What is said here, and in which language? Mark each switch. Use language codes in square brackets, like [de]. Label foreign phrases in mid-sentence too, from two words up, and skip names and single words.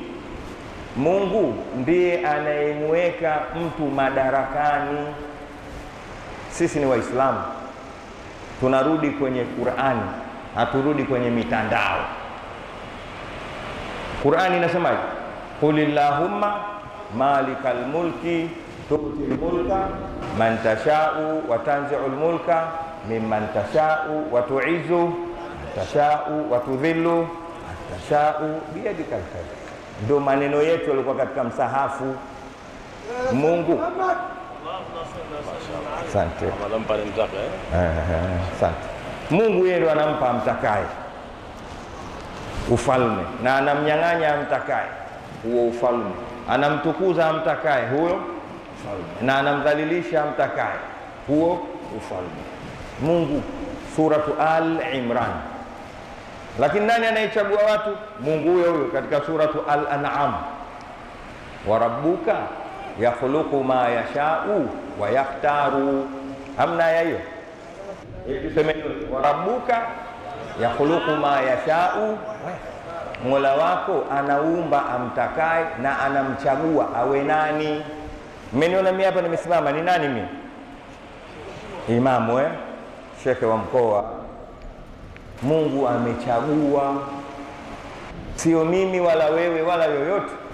[sw] Mungu ndiye anayemweka mtu madarakani. Sisi ni Waislamu, tunarudi kwenye Qur'ani, haturudi kwenye mitandao. Qur'ani inasemaje? [ar] قل اللهم مالك الملك تؤتي الملك من تشاء وتنزع الملك ممن تشاء وتعز من تشاء وتذل من تشاء بيدك الخير. [sw] Ndio maneno yetu yalikuwa katika msahafu. Mungu, asante, asante. Mungu yeye ndo anampa amtakaye ufalme na anamnyang'anya amtakaye huo ufalme, anamtukuza amtakaye huyo ufalme na anamdhalilisha amtakaye huo ufalme. Mungu, suratu Al-Imran. Lakini nani anayechagua watu? Mungu huyo huyo katika suratu Al-An'am, [ar] وربك يخلق ما يشاء ويختار. [sw] Hamna aya hiyo? Tusemeni [ar] وربك يخلق ما يشاء, [sw] Mola wako anaumba amtakaye na anamchagua awe nani. Mmeniona mimi hapa nimesimama, ni nani mimi? Imamu shekhe wa mkoa. Mungu amechagua, sio mimi wala wewe wala yoyote.